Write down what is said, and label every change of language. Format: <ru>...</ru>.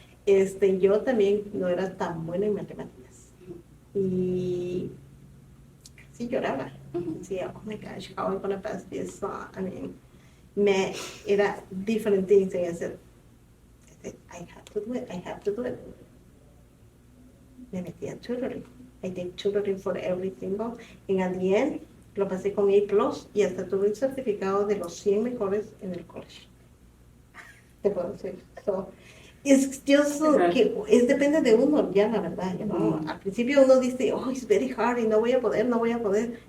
<es>Yo también no era tan buena en matemáticas. Y sí lloraba. Decía,</es> <en>oh my gosh, how am I going to pass this?</en> <es>Era</es> <en>different things. And I said, I have to do it.</en> <es>Me metí a</es> <en>tutoring. I did tutoring for every single. And at the end,</en> <es>lo pasé con A+, y hasta tuve un certificado de los 100 mejores en el college. Te puedo decir.</es> <en>So,</en> <es>es just que depende de uno ya, la verdad. Al principio uno dice,</es> <en>oh, it's very hard</en> <es>y no voy a poder.</es>